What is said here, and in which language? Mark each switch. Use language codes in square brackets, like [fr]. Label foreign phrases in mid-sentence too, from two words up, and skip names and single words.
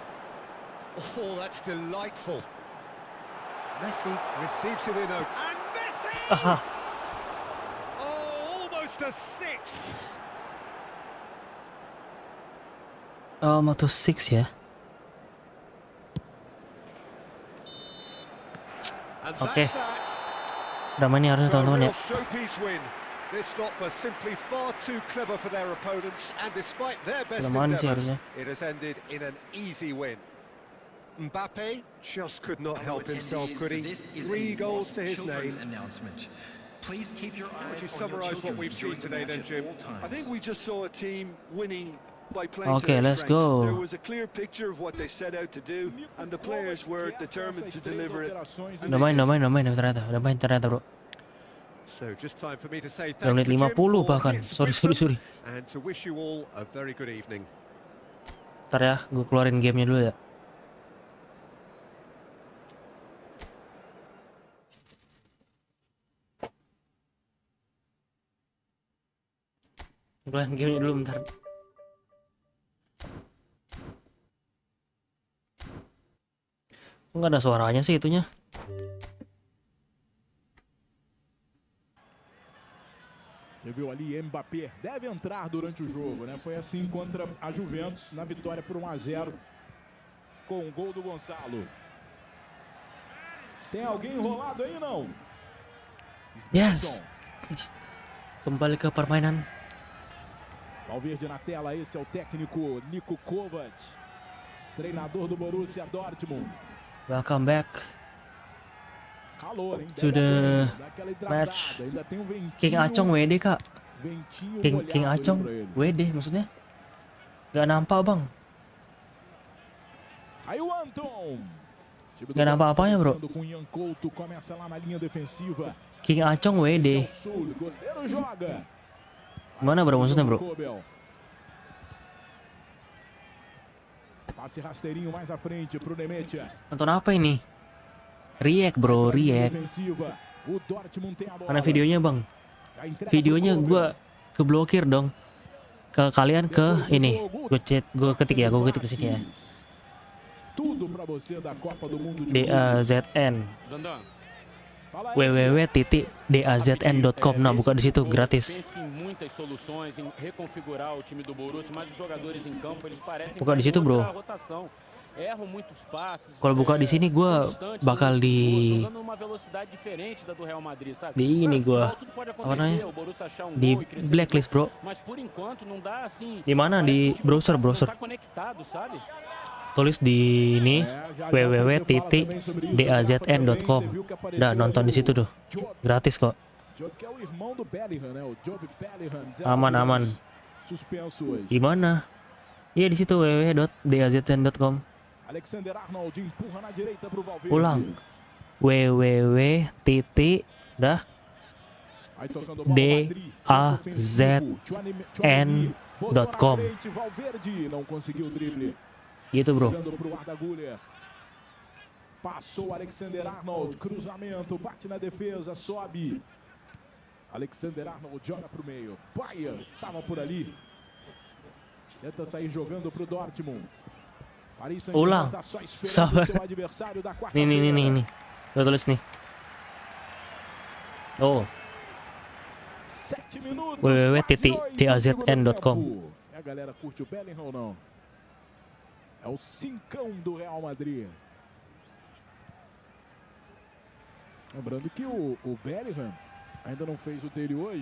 [en] Oh, that's delightful. Messi receives it in a... And Messi! Aha. Oh, almost a 6th. Almost 6 ya. And Oke. that's that. [id] Sudah main nih harusnya [en] So a [id] teman-teman ya. [en] real showpiece win. This lot was simply far too clever for their opponents, and despite their best [id] Sudah main sih [en] endeavours, [id] harusnya. [en] it has ended in an easy win. Mbappe just could not help himself, could he? 3 goals to his name. How would you summarise what we've seen today then, Jim? I think we just saw a team winning by playing to Okay, their let's strengths. go. There was a clear picture of what they set out to do, and the players were determined to deliver it. And [id] Udah [en] they [id] main [en] did. [id] ternyata. Udah main ternyata, bro. [en] So just time for me to say [id] Udah [en] thanks [id] menit [en] to Jim [id] 50 [en] for [id] bahkan. [en] his Sorry. wisdom, and to wish you all a very good evening. [id] Ntar ya, gue keluarin gamenya dulu ya. Keluarin gamenya dulu bentar. Nggak ada suaranya sih itunya. [pt] Você viu ali, Mbappé deve entrar durante o jogo, né? Foi assim contra a Juventus, na vitória por 1-0, com o gol do Gonçalo. Tem alguém enrolado aí, não? [id] Yes. Kembali ke permainan. [pt] Valverde na tela, esse é o técnico Niko Kovac. treinador do Borussia Dortmund. [en] Welcome back [pt] Calor, hein? [en] to the [pt] Daquela hidratada, [en] match. [pt] ainda tem um ventinho. [id] King Acong WD kak. [pt] Ventinho [id] King [pt] molhado [id] Acong [pt] pra ele. [id] WD maksudnya. Gak nampak bang. [pt] Aí o Anton. Time do [id] Gak nampak apanya bro. [pt] começando com Ian Couto, começa lá na linha defensiva. [id] King Acong WD. [pt] Esse é o Sul, goleiro joga. [id] Mana bro maksudnya bro? [pt] Kobel. Passe rasteirinho mais à frente pro Nemetia. [id] Nonton apa ini? React bro, react. [pt] Defensiva. O Dortmund tem a bola. [id] Mana videonya bang? [pt] A entrega [id] Videonya [pt] pro [id] gua keblokir dong. Ke kalian ke ini. Gue ketik ya, gue ketik di sini ya. [pt] Tudo pra você da Copa do Mundo de DAZN. Dandan, Fala aí. [id] www.dazn.com. Nah, buka di situ gratis. [pt] pensa em muitas soluções, em reconfigurar o time do Borussia, mas os jogadores em campo, eles parecem [id] Buka di [pt] ter [id] situ, bro. [pt] outra rotação. Erram muitos passes. [id] Kalau buka di sini gue [pt] constantes, [id] bakal [pt] jogando numa velocidade diferente da do Real Madrid, sabe? [id] di ini gue [pt] Tudo pode [id] apa namanya? [pt] acontecer, o Borussia achar um [id] Di [pt] gol e crescer. [id] blacklist bro. [pt] Mas por enquanto não dá assim. [id] Di mana? [pt] parece [id] Di [pt] que o time [id] browser, [pt] não [id] browser. [pt] tá conectado, sabe? [id] Tulis di ini www.dazn.com. Dah nonton di situ tuh. Gratis kok. [pt] Job que é o irmão do Bellingham, né? O Job Bellingham. [id] Aman aman. [pt] Suspenso hoje. [id] Di mana? Iya di situ www.dazn.com. [pt] Alexander Arnold empurra na direita pro Valverde. [id] Ulang. www. Dah [pt] Aí tocando bola, Madrid, [id] DAZN.com. [pt] Valverde não conseguiu o drible. Gitu bro. Jogando pro Arda Güler. Passou Alexander Arnold, cruzamento, bate na defesa, sobe. Alexander Arnold joga pro meio. Bayer estava por ali. Tenta sair jogando pro Dortmund. Paris [id] Ulang. [pt] Saint-Germain tá só esperando [id] Sabar. [pt] o seu adversário da quarta. [id] Nih. Gue tulis nih. [pt] Oh, 7 minutos. [id] www.dazn.com. [pt] E a galera curte o Bellingham ou não? É o cincão do Real Madrid. Lembrando que o Bellingham ainda não fez o dele hoje.